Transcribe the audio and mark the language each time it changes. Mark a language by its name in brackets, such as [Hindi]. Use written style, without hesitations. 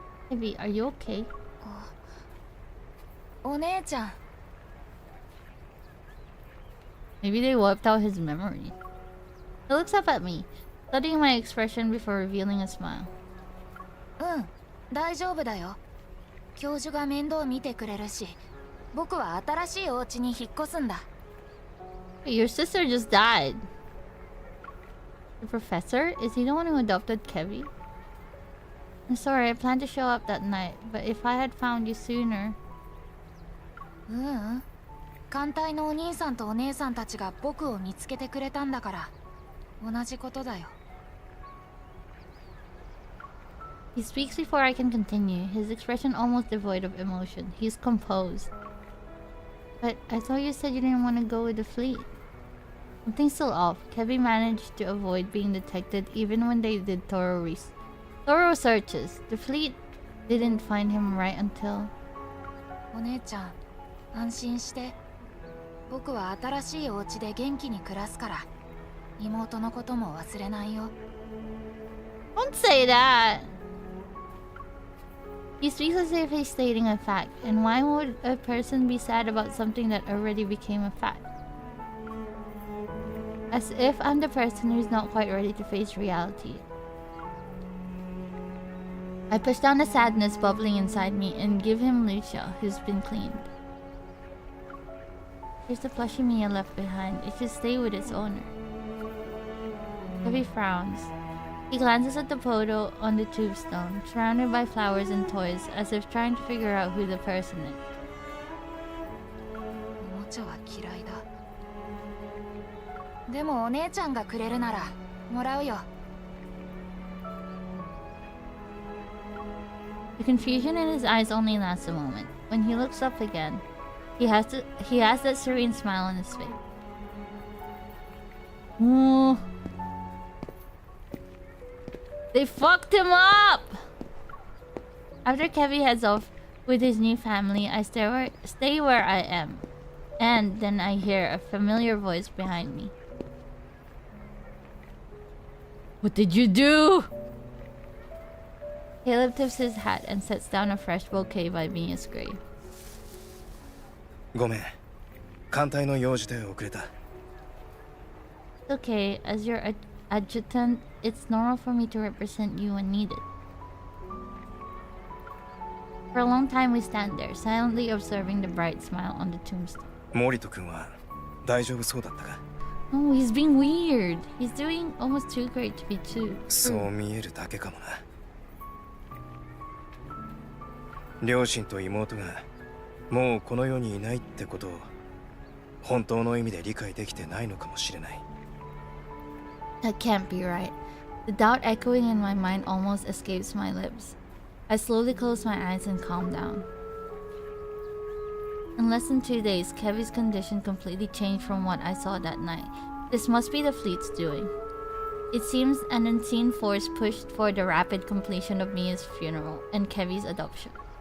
[English] Kevy, are you okay? [Japanese] お姉ちゃん。 [English] Maybe they wiped out his memory. He looks up at me, studying my expression before revealing a smile. [Japanese] うん、大丈夫だよ。教授が面倒見てくれるし、僕は新しいお家に引っ越すんだ。 [English] Your sister just died. The professor? Is he the one who adopted Kevy? I'm sorry, I planned to show up that night, but if I had found you sooner... [Japanese] ううん。艦隊のお兄さんとお姉さんたちが僕を見つけてくれたんだから、同じことだよ。 [English] He speaks before I can continue, his expression almost devoid of emotion. He's composed. But I thought you said you didn't want to go with the fleet. Something's still off. Kevy managed to avoid being detected even when they did thorough searches. The fleet didn't find him right until... [Japanese] お姉ちゃん、安心して。僕は新しいお家で元気に暮らすから、妹のことも忘れないよ。 [English] Don't say that! He speaks as if he's stating a fact, and why would a person be sad about something that already became a fact? As if I'm the person who's not quite ready to face reality. I push down the sadness bubbling inside me and give him Lucia, who's been cleaned. Here's the plushie Mia left behind. It should stay with its owner. Kevy frowns. He glances at the photo on the tombstone, surrounded by flowers and toys, as if trying to figure out who the person is. [Japanese] おもちゃは嫌いだ。でもお姉ちゃんがくれるならもらうよ。 [English] The confusion in his eyes only lasts a moment. When he looks up again, he has that serene smile on his face. Ooh. They fucked him up! After Kevy heads off with his new family, I stay where I am. And then I hear a familiar voice behind me. What did you do? Caleb tips his hat and sets down a fresh bouquet by Mia's grave. [Japanese] ごめん。艦隊の用事で遅れた。 [English] It's okay, as your adjutant, it's normal for me to represent you when needed. For a long time we stand there, silently observing the bright smile on the tombstone. [Japanese] 森人君は大丈夫そうだったか？ [English] Oh, he's being weird. He's doing almost too great to be true. [Japanese] そう見えるだけかもな。両親と妹がもうこの世にいないってことを本当の意味で理解できてないのかもしれない。 [English] That can't be right. The doubt echoing in my mind almost escapes my lips. I slowly close my eyes and calm down. In less than 2 days, Kevy's condition completely changed from what I saw that night. This must be the fleet's doing. It seems an unseen force pushed for the rapid completion of Mia's funeral and Kevy's adoption.